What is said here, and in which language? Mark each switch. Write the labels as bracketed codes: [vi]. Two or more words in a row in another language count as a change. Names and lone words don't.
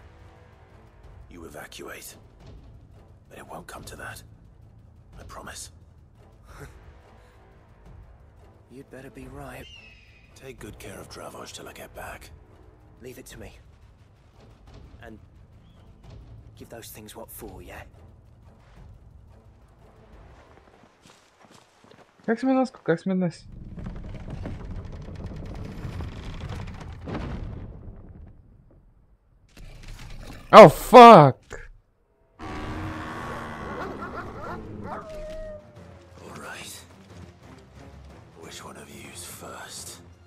[en] You evacuate. But it won't come to that. I promise. You'd better be right. Take good care of Dravoj till I get back. Leave it to me. And give those things what for, yeah? [bg] Как сме днес? Как сме днес? [en] Oh, fuck! Alright. Which one of you's first?